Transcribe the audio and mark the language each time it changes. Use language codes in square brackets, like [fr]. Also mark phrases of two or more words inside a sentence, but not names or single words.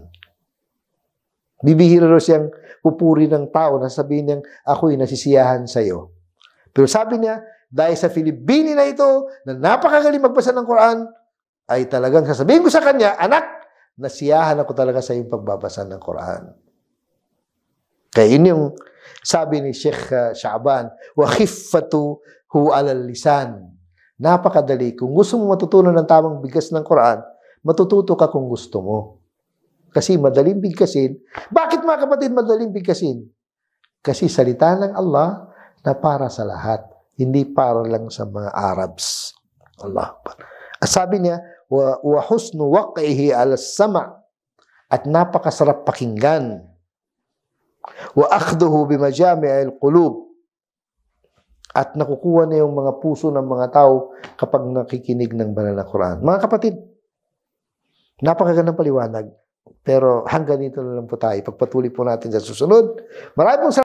[tl] Bibihira rin siyang pupuri ng tao na sabihin niyang ako'y nasisiyahan sa'yo. Pero sabi niya, dahil sa Filipini na ito, na napakagaling magbasa ng Quran, ay talagang sasabihin ko sa kanya, anak, nasiyahan ako talaga sa iyong pagbabasa ng Quran. Kaya yun yung sabi ni Sheikh Sha'ban, [ar] وخفته على اللسان. [tl] Napakadali. Kung gusto mo matutunan ng tamang bigkas ng Quran, matututo ka kung gusto mo. Kasi madaling bigkasin. Bakit mga kapatid madaling bigkasin? Kasi salita ng Allah na para sa lahat. Hindi para lang sa mga Arabs. Allah. At sabi niya, [ar] وحسن وقعه على السمع' [tl] at napakasarap pakinggan. [ar] وأخذه بمجامع القلوب [tl] at nakukuha na yung mga puso ng mga tao kapag nakikinig ng banal na Quran. Mga kapatid, napakagandang paliwanag. Pero hanggang dito na lang po tayo. Pagpatuloy po natin sa susunod. Maraming